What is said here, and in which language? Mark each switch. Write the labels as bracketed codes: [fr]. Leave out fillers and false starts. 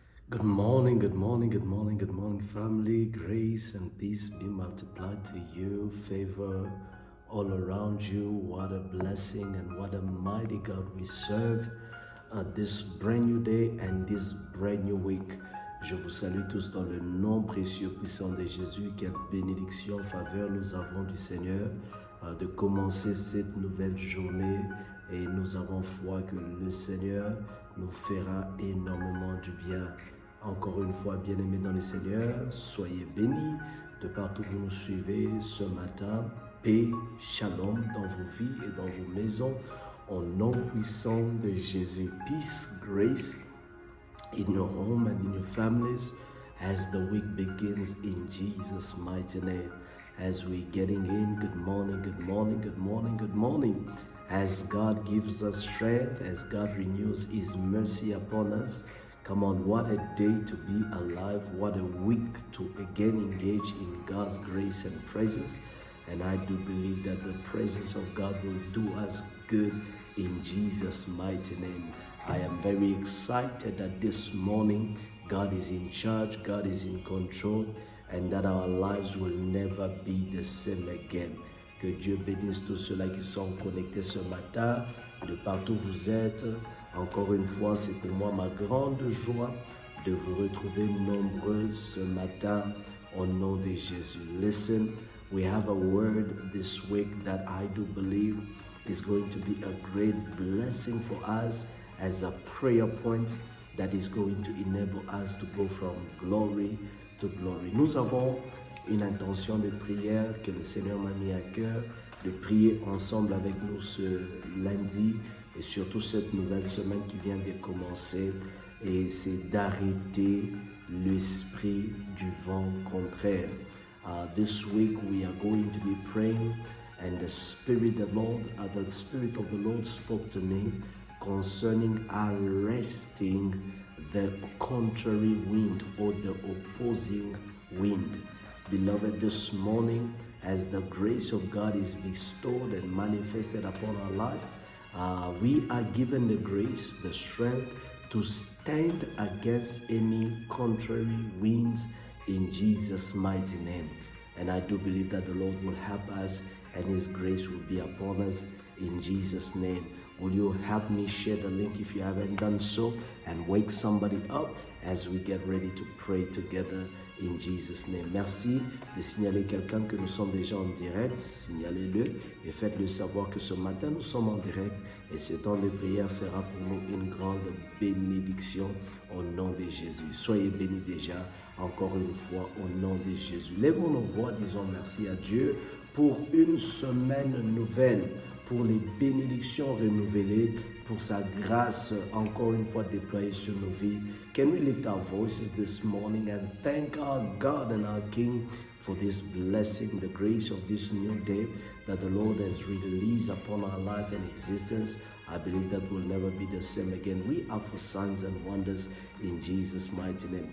[en] Good morning, good morning, good morning, good morning, family. Grace and peace be multiplied to you. Favor all around you. What a blessing and what a mighty God we serve. This brand new day and this brand new week. [fr] Je vous salue tous dans le nom précieux puissant de Jésus. Quelle bénédiction, faveur nous avons du Seigneur de commencer cette nouvelle journée. Et nous avons foi que le Seigneur nous fera énormément du bien. Encore une fois, bien-aimés dans le Seigneur, soyez bénis de partout où vous nous suivez ce matin. Paix, shalom dans vos vies et dans vos maisons. Au nom puissant de Jésus. [en] Peace, grace in your home and in your families as the week begins in Jesus' mighty name. As we're getting in, good morning, good morning, good morning, good morning. As God gives us strength, as God renews His mercy upon us. Come on, what a day to be alive. What a week to again engage in God's grace and presence. And I do believe that the presence of God will do us good in Jesus' mighty name. I am very excited that this morning God is in charge, God is in control, and that our lives will never be the same again. [fr] Que Dieu bénisse tous ceux-là qui sont connectés ce matin, de partout où vous êtes. Encore une fois, c'est pour moi ma grande joie de vous retrouver nombreux ce matin au nom de Jésus. [en] Listen, we have a word this week that I do believe is going to be a great blessing for us as a prayer point that is going to enable us to go from glory to glory. [fr] Nous avons une intention de prière que le Seigneur m'a mis à cœur, de prier ensemble avec nous ce lundi et surtout cette nouvelle semaine qui vient de commencer, et c'est d'arrêter l'esprit du vent contraire. [en] This week we are going to be praying, and the Spirit of the Lord spoke to me concerning arresting the contrary wind or the opposing wind. Beloved, this morning, as the grace of God is bestowed and manifested upon our life, we are given the grace, the strength to stand against any contrary winds in Jesus' mighty name. And I do believe that the Lord will help us and His grace will be upon us in Jesus' name. Will you help me share the link if you haven't done so, and wake somebody up as we get ready to pray together in Jesus' name. [fr] Merci de signaler quelqu'un que nous sommes déjà en direct. Signalez-le et faites-le savoir que ce matin nous sommes en direct, et ce temps de prière sera pour nous une grande bénédiction au nom de Jésus. Soyez bénis déjà encore une fois au nom de Jésus. Lèvons nos voix, disons merci à Dieu pour une semaine nouvelle, pour les bénédictions renouvelées, pour sa grâce encore une fois déployée sur nos vies. [en] Can we lift our voices this morning and thank our God and our King for this blessing, the grace of this new day that the Lord has released upon our life and existence. I believe that we'll never be the same again. We are for signs and wonders in Jesus' mighty name.